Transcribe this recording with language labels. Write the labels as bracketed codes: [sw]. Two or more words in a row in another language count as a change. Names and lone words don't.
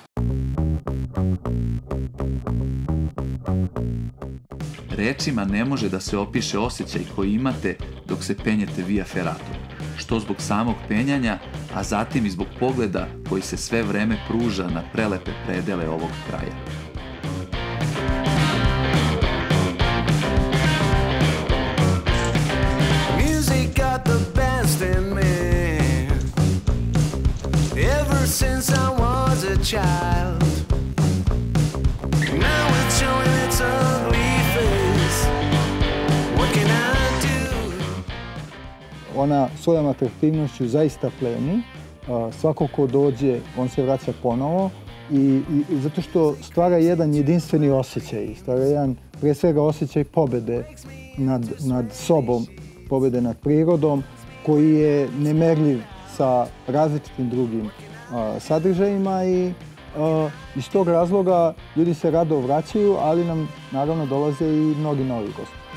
[sr] Rečima ne može da se opiše osjećaj koji imate dok se penjete via ferratom, što zbog samog penjanja, a zatim i zbog pogleda koji se sve vreme pruža na prelepe predele ovog kraja. [en] Music got the best in me ever since I was a child. Now it's showing its ugly face. What can I do? [sr] Ona svojom atraktivnošću zaista pleni. Svako ko dođe, on se vraća ponovo i zato što stvara jedan jedinstveni osjećaj. Stvara jedan, pre svega, osjećaj pobede nad sobom, pobede nad prirodom, koji je nemerljiv sa različitim drugim sadržajima i iz tog razloga ljudi se rado vraćaju, ali nam naravno dolaze i mnogi novi gosti.